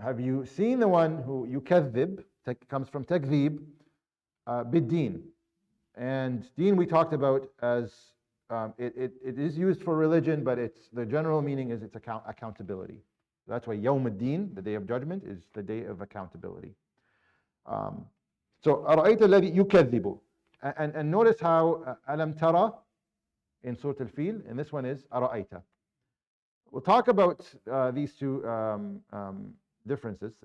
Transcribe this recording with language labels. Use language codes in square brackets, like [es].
[en] Have you seen the one who yukadhib, comes from takdhib, bid-deen. And deen we talked about as, it is used for religion, but the general meaning is it's accountability. That's why Yawm ad-Din, the day of judgment, is the day of accountability. [ar] So, أَرَأَيْتَ الَّذِي يُكَذِّبُ. [en] And notice how [ar] أَلَمْ تَرَى [en] in Surah Al-Fil, and this one is [ar] أَرَأَيْتَ. [en] We'll talk about these two differences.